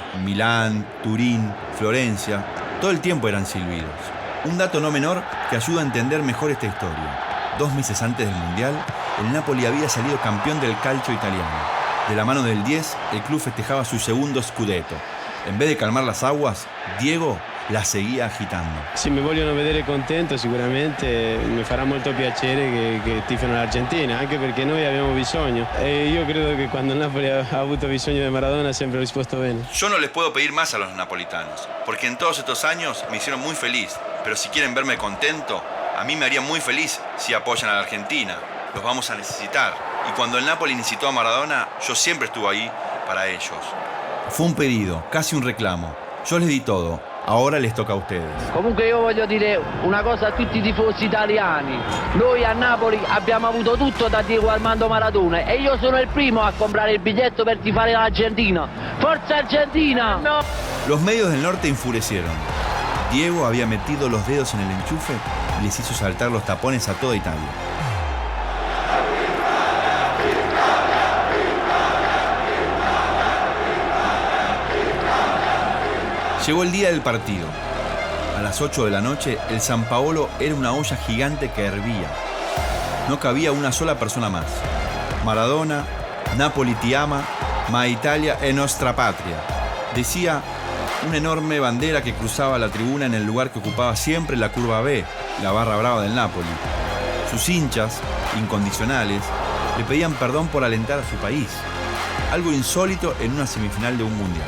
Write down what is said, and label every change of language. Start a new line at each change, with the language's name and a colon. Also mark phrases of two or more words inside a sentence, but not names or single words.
Spanish: Milán, Turín, Florencia, todo el tiempo eran silbidos. Un dato no menor que ayuda a entender mejor esta historia. 2 meses antes del Mundial, el Napoli había salido campeón del calcio italiano. De la mano del 10, el club festejaba su segundo scudetto. En vez de calmar las aguas, Diego la seguía agitando.
Italian: Se mi vogliono vedere contento sicuramente mi farà molto piacere che tifano l'Argentina, anche perché noi abbiamo bisogno. E io credo che quando il Napoli ha avuto bisogno di Maradona sempre ha risposto bene.
Spanish: Yo no les puedo pedir más a los napolitanos, porque en todos estos años me hicieron muy feliz. Pero si quieren verme contento, a mí me haría muy feliz si apoyan a la Argentina. Los vamos a necesitar. Y cuando el Napoli necesitó a Maradona, yo siempre estuve ahí para ellos. Fue un pedido, casi un reclamo. Yo les di todo. Ahora les toca a ustedes.
Italian: Comunque io voglio dire una cosa a tutti i tifosi italiani. Noi a Napoli abbiamo avuto tutto da Diego Armando Maradona e io sono il primo a comprare il biglietto per tifare l'Argentina. ¡Forza Argentina! No.
Spanish: Los medios del norte enfurecieron. Diego había metido los dedos en el enchufe y les hizo saltar los tapones a toda Italia. Llegó el día del partido. A las 8 de la noche, el San Paolo era una olla gigante que hervía. No cabía una sola persona más.
Italian: Maradona, Napoli ti ama, ma Italia è nostra patria,
Spanish: decía una enorme bandera que cruzaba la tribuna en el lugar que ocupaba siempre la curva B, la barra brava del Napoli. Sus hinchas, incondicionales, le pedían perdón por alentar a su país. Algo insólito en una semifinal de un mundial.